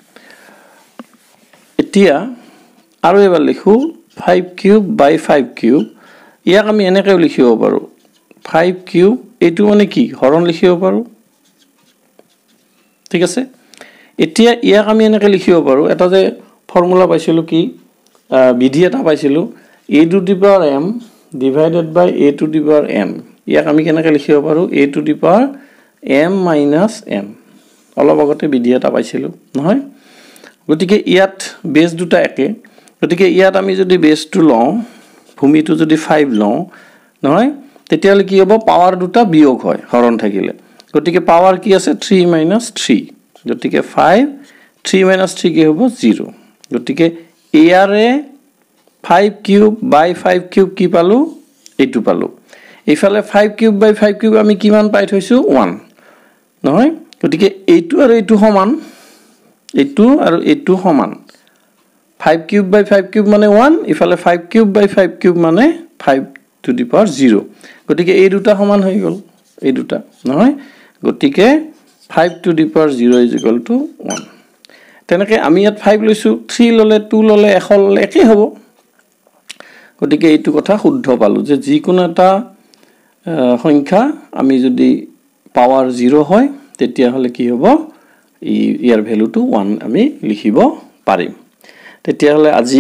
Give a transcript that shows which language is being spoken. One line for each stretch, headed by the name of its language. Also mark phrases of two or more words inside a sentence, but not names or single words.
Assamese: এতিয়া আৰু এবাৰ লিখো
English: 5 cube by 5 cube
Assamese: ইয়াক আমি এনেকৈ লিখিব পাৰো 5 কিউব এটো মানে কি হৰণ লিখিব পাৰো ঠিক আছে এতিয়া ইয়াক আমি এনেকৈ লিখিব পাৰো এটা যে ফৰ্মুলা পাইছিলো কি বিধি এটা পাইছিলো
English: a to the power m divided by a to the power n
Assamese: ইয়াক আমি কেনেকৈ লিখিব পাৰো
English: a to the power m minus n
Assamese: অলপ আগতে বিধি এটা পাইছিলো নহয় গতিকে ইয়াত বেস দুটা একে গতিকে ইয়াত আমি যদি বেসটো লওঁ ভূমিটো যদি 5 লওঁ নহয় তেতিয়ালে কি হ'ব পাৱাৰ দুটা বিয়োগ হয় হৰণ থাকিলে গতিকে পাৱাৰ কি আছে
English: 3 minus 3
Assamese: গতিকে 5 3 minus 3 কি হ'ব 0 গতিকে ইয়াৰে
English: 5 cube by 5 cube
Assamese: কি পালো এটো পালো এইফালে
English: 5 cube by 5 cube
Assamese: আমি কিমান পাই থৈছো 1 নহয় গতিকে এইটো আৰু এইটো সমান এইটো আৰু এইটো সমান
English: 5 cube by 5 cube
Assamese: মানে 1 ইফালে
English: 5 cube by 5 cube
Assamese: মানে
English: 5 to the power 0
Assamese: গতিকে এই দুটা সমান হৈ গল এই দুটা নহয় গতিকে
English: 5 to the power 0 is equal to 1
Assamese: তেনেকৈ আমি ইয়াত 5 লৈছো 3 ললে 2 ললে 1 ললে একে হ'ব গতিকে এইটো কথা শুদ্ধ পালো যে যি কোনো এটা সংখ্যা আমি যদি পাৱাৰ 0 হয় তেতিয়া হলে কি হ'ব ইয়াৰ ভ্যালুটো 1 আমি লিখিব পাৰিম তেতিয়া হলে আজি